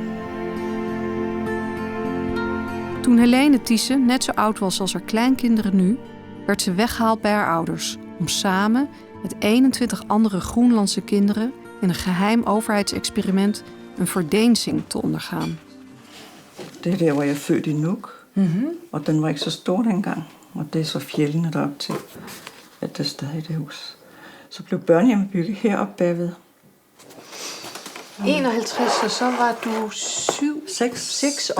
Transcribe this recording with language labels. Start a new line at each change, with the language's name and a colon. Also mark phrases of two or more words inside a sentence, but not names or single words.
Dutch: Toen Helene Thyssen net zo oud was als haar kleinkinderen nu, werd ze weggehaald bij haar ouders om samen met 21 andere Groenlandse kinderen in een geheim overheidsexperiment een verdeenzing te ondergaan.
Danish: Det er der, hvor jeg er født i Nuuk. Og den var ikke så stor dengang. Og det er så fjellene derop til, at der stadig er det hus. Så blev børnehjemmet bygget heroppe bagved. 51, og så var du 6 år.